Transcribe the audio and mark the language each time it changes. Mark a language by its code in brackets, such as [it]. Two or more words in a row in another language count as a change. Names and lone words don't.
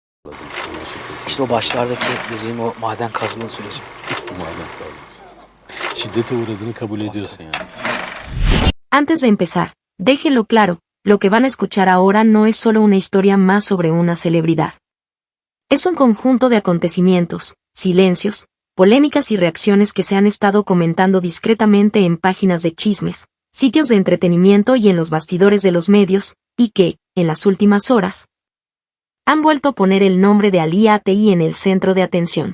[tr] anladım. Anlaşıldı. İşte o başlardaki dediğim o maden kazma süreci. Maden kazması. Şiddete uğradığını kabul ediyorsun yani. [es] Antes de empezar, déjenlo claro, lo que van a escuchar ahora no es solo una historia más sobre una celebridad. Es un conjunto de acontecimientos, silencios, polémicas y reacciones que se han estado comentando discretamente en páginas de chismes, sitios de entretenimiento y en los bastidores de los medios, y que, en las últimas horas, han vuelto a poner el nombre de Ali Atei en el centro de atención.